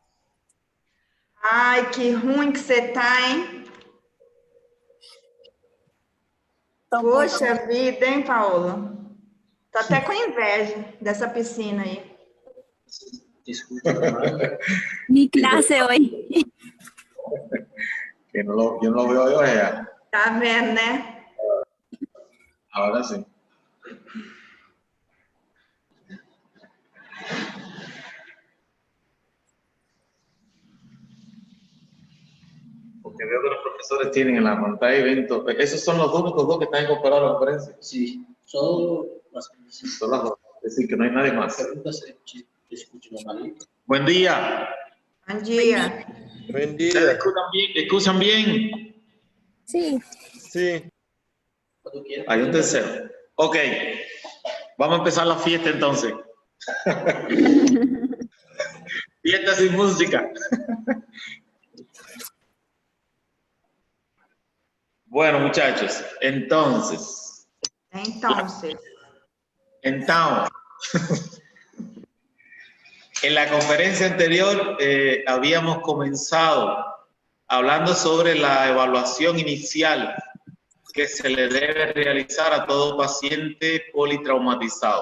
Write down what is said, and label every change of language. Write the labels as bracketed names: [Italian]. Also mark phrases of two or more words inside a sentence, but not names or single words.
[Portuguese] Ai, que ruim que você tá, hein? Poxa vida, hein, Paola? Tô até com inveja dessa piscina aí. [Spanish] Mi clase hoy. Que no yo no lo veo yo allá. [Portuguese] Tá vendo, né? [Spanish] Ahora sí. Porque veo que los profesores tienen en la pantalla evento. ¿Esos son los únicos dos que están incorporados a la conferencia? Sí, son las preguntas. Son las dos. Es decir, que no hay nadie más. Se escucha normalito. Buen día. [Portuguese] Bom dia. [Spanish] Buen ¿Ustedes día. escuchan bien? Sí. Sí. Cuando quieras. Hay un tercero. Ok. Vamos a empezar la fiesta entonces. Fiesta sin música. Bueno, muchachos, entonces, en la conferencia anterior habíamos comenzado hablando sobre la evaluación inicial que se le debe realizar a todo paciente politraumatizado.